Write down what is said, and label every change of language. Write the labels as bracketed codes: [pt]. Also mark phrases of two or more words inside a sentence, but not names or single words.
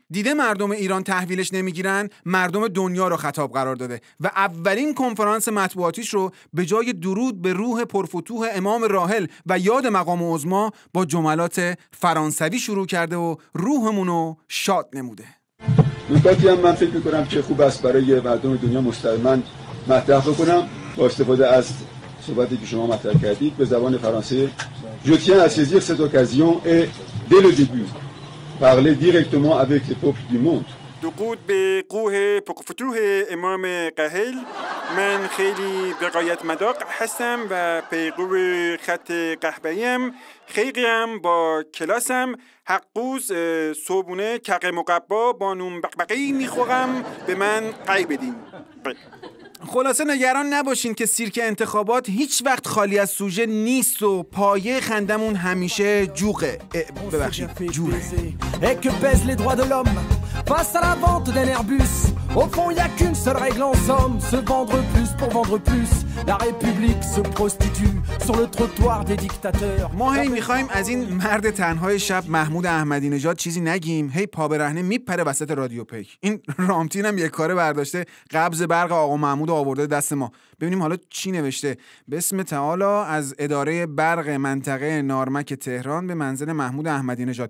[fa] دیده مردم ایران تحویلش نمیگیرن، مردم دنیا رو خطاب قرار داده و اولین کنفرانس مطبوعاتیش رو به جای درود به روح پرفتوح امام راحل و یاد مقام عظما با جملات فرانسوی شروع کرده و روحمونو شاد نموده. نکاتی هم من فکر میکنم که خوب است برای مردم دنیا مستقیما مطرح بکنم با استفاده از صحبتی که شما مطرح کردید به زبان فرانسه. [fr] Je tiens à saisir cette occasion et dès le début parler directement avec les peuples du monde. [fa] درود به قوه پرفتوح امام قهل. من خیلی بقایت مداق هستم و پیرو خط قهوه‌ایم، خیلیم با کلاسم، حقوز صبونه کق مقبا با نون بقبقی میخورم، به من قای بدین. خلاصه نگران نباشین که سیرک انتخابات هیچ وقت خالی از سوژه نیست و پایه خندمون همیشه جوقه. ببخشید جوره. [fr] Et que pèsent les droits de l'homme face à la vente d'un Airbus. Au fond, y a qu'une seule règle en somme, se vendre plus pour vendre plus. La République se prostitue sur le trottoir des dictateurs. [fa] ما هی میخوایم از این مرد تنهای شب محمود احمدی نژاد چیزی نگیم، هی پا برهنه میپره وسط رادیو پیک. این رامتین هم یک کاره برداشته قبض برق آقا محمود آورده دست ما. ببینیم حالا چی نوشته. [ar] بسم تعالی [fa] از اداره برق منطقه نارمک تهران به منزل محمود احمدی نژاد.